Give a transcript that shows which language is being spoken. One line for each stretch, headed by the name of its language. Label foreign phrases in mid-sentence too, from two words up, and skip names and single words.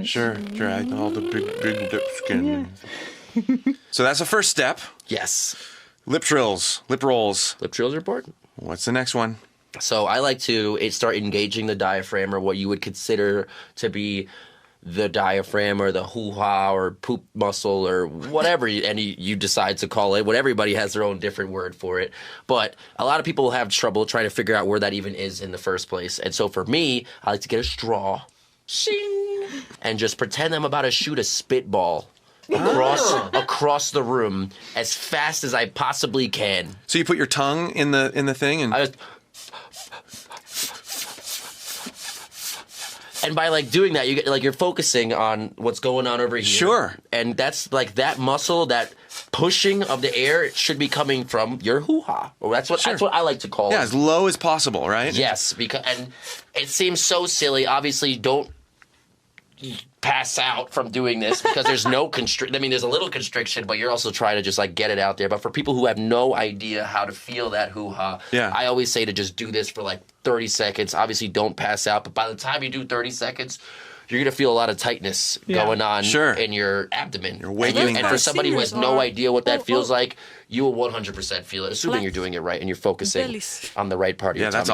English: Sure. All the big lip skin. Yeah. So that's the first step. Yes. Lip trills, lip rolls. Lip trills are important. What's the next one? So I like to start engaging the diaphragm, or what you would consider to be the diaphragm or the hoo-ha or poop muscle or whatever you decide to call it. Everybody has their own different word for it. But a lot of people have trouble trying to figure out where that even is in the first place. And so for me, I like to get a straw, shing, and just pretend I'm about to shoot a spitball across the room as fast as I possibly can. So you put your tongue in the thing and... And by doing that, you get you're focusing on what's going on over here. Sure. And that's that muscle, that pushing of the air, it should be coming from your hoo-ha. Or that's what I like to call it. Yeah, as low as possible, right? Yes, and it seems so silly. Obviously, don't pass out from doing this because there's no there's a little constriction, but you're also trying to just get it out there. But for people who have no idea how to feel that hoo-ha, I always say to just do this for 30 seconds. Obviously, don't pass out, but by the time you do 30 seconds, you're going to feel a lot of tightness going on in your abdomen. You're waking and for somebody who has no idea what that feels like, you will 100% feel it, assuming you're doing it right and you're focusing on the right part of your tummy.